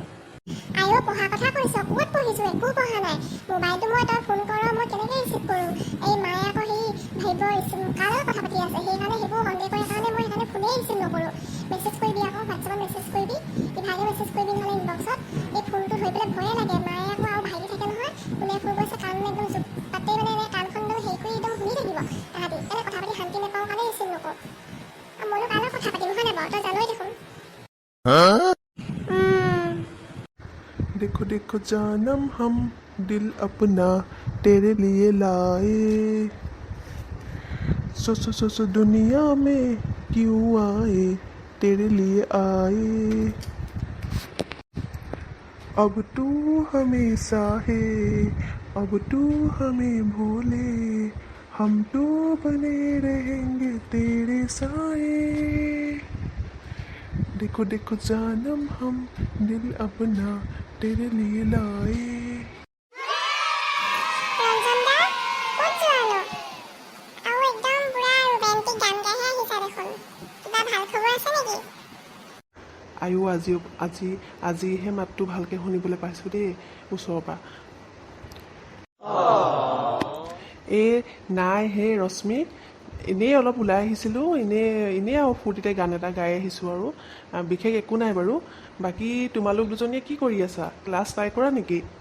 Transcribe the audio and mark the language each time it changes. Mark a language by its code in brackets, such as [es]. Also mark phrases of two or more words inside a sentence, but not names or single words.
[as] আইও পঢ়া কথা কৈছ ক'ত পঢ়িছো একো পঢ়া নাই মোবাইলটো মই তই ফোন কৰ মই কেনেকৈ ৰিচিভ কৰোঁ এই মায়ে আকৌ সেই ভাবিব কাৰ লগত কথা পাতি আছে সেইকাৰণে সেইবোৰ সন্দেহ কৰে কাৰণে মই সেইকাৰণে ফোনেই ৰিচিভ নকৰোঁ মেছেজ কৰিবি আকৌ হোৱাটছএপত মেছেজ কৰিবি ইভাগে মেছেজ কৰিবি নহ'লে ইনবক্সত এই ফোনটো থৈ পেলাই ভয়ে লাগে মায়ে আকৌ আৰু ভাইটি থাকে নহয় কোনে ফোন কৰিছে কাণ একদম জোপ পাতেই মানে এনে কাণখন একদম হেৰি কৰি একদম শুনি থাকিব তাহাঁতি এনে কথা পাতি শান্তি নাপাওঁ কাৰণে ৰিচিভ নকৰোঁ আৰু মইনো কাৰ লগত কথা পাতিম হয় নাই বাৰু তই জানই দেখোন [hi] देखो देखो जानम हम दिल अपना तेरे लिए लाए सो दुनिया में क्यों आए तेरे लिए आए अब तू हमेशा है अब तू हमें भूले हम तो बने रहेंगे तेरे साए देखो देखो जानम हम दिल अपना तेरे लिए लाए [as] ৰঞ্জন দা ক'ত যোৱানো আৰু একদম পুৰা ৰোমেণ্টিক গান গাইহে আহিছা দেখোন কিবা ভাল খবৰ আছে নেকি আয়ো আজিহে মাতটো ভালকৈ শুনিবলৈ পাইছোঁ দেই ওচৰৰ পৰা এই নাই হে ৰশ্মি এনেই অলপ ওলাই আহিছিলোঁ এনেই আৰু ফূৰ্তিতে গান এটা গাই আহিছোঁ আৰু বিশেষ একো নাই বাৰু বাকী তোমালোক দুজনীয়ে কি কৰি আছা ক্লাছ নাই কৰা নেকি